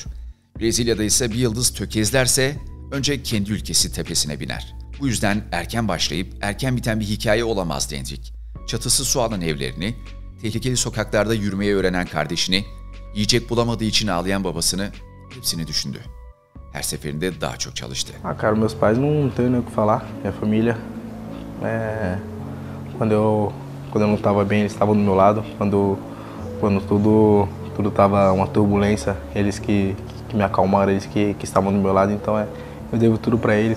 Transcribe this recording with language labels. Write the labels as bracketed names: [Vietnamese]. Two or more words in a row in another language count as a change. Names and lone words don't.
[Turkish] Brezilya'da ise bir yıldız tökezlerse önce kendi ülkesi tepesine biner. Bu yüzden erken başlayıp erken biten bir hikaye olamazdı Endrick. Çatısı su alan evlerini, tehlikeli sokaklarda yürümeye öğrenen kardeşini, yiyecek bulamadığı için ağlayan babasını, hepsini düşündü. Her seferinde daha çok çalıştı. [Portuguese] Cara, meus pais não tenho nem o que falar. Minha família, quando eu não estava bem, eles estavam do meu lado. Quando tudo estava uma turbulência, eles que me acalmaram, eles que estavam do meu lado. Então eu devo tudo para eles.